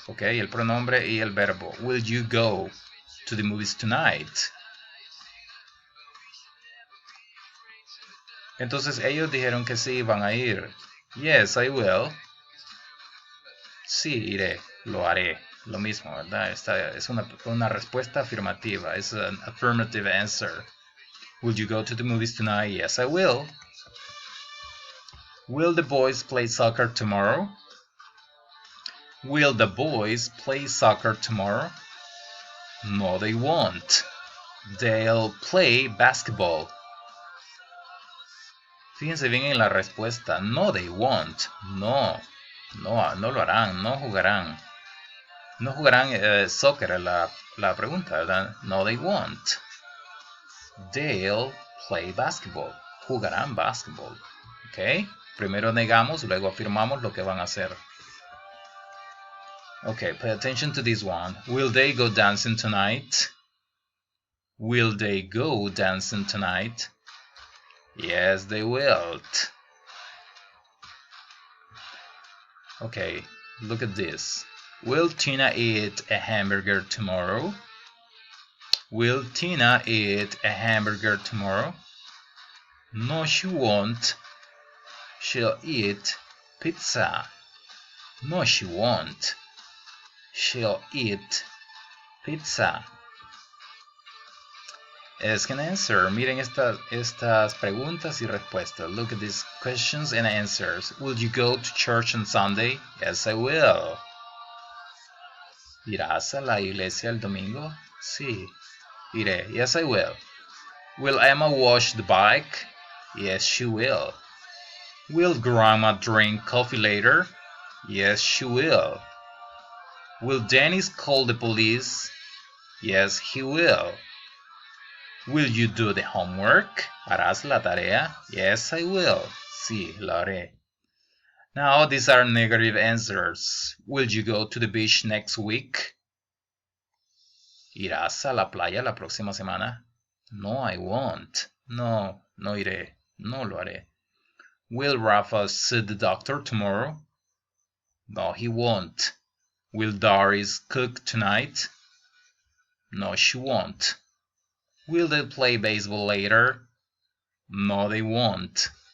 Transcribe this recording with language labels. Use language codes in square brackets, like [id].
[es] ¿Ok? El pronombre y el verbo. [en] Will you go to the movies tonight? [es] Entonces ellos dijeron que sí, van a ir. [en] Yes, I will. [es] Sí, iré, lo haré. Lo mismo, ¿verdad? Esta es una respuesta afirmativa. Es [en] an affirmative answer. Will you go to the movies tonight? Yes, I will. Will the boys play soccer tomorrow? Will the boys play soccer tomorrow? No, they won't. They'll play basketball. [es] Fíjense bien en la respuesta. [en] No, they won't. [es] No lo harán, no jugarán. No jugarán soccer, la pregunta, ¿verdad? [en] No, they won't. They'll play basketball. [es] Jugarán basketball. ¿Ok? Primero negamos, luego afirmamos lo que van a hacer. [en] Okay, pay attention to this one. Will they go dancing tonight? Will they go dancing tonight? Yes, they will. Okay, look at this. Will Tina eat a hamburger tomorrow? Will Tina eat a hamburger tomorrow? No, she won't. She'll eat pizza. No, she won't. She'll eat pizza. Ask and answer. [es] Miren estas preguntas y respuestas. [en] Look at these questions and answers. Will you go to church on Sunday? Yes, I will. [es] ¿Irás a la iglesia el domingo? Sí, iré. [en] Yes, I will. Will Emma wash the bike? Yes, she will. Will Grandma drink coffee later? Yes, she will. Will Dennis call the police? Yes, he will. Will you do the homework? [es] ¿Harás la tarea? [en] Yes, I will. [es] Sí, lo haré. [en] Now, these are negative answers. Will you go to the beach next week? [es] ¿Irás a la playa la próxima semana? [en] No, I won't. [es] No, no iré. No lo haré. [en] Will Rafa see the doctor tomorrow? No, he won't. Will Doris cook tonight? No, she won't. Will they play baseball later? No, they won't.